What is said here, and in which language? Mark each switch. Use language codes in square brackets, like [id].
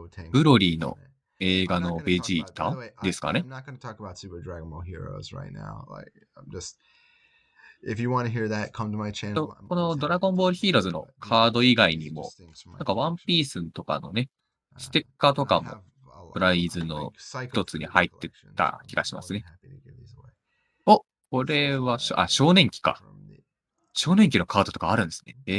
[ja] ブロリーの映画のベジータですかね。 [en] I'm not going to talk about Super Dragon Ball Heroes right now. Like, I'm just, if you want to hear that, come to my channel. [ja] このドラゴンボールヒーローズのカード以外にも、なんかワンピースとかのね、ステッカーとかもプライズの一つに入ってた気がしますね。お、これは、少年期か。少年期のカードとかあるんですね。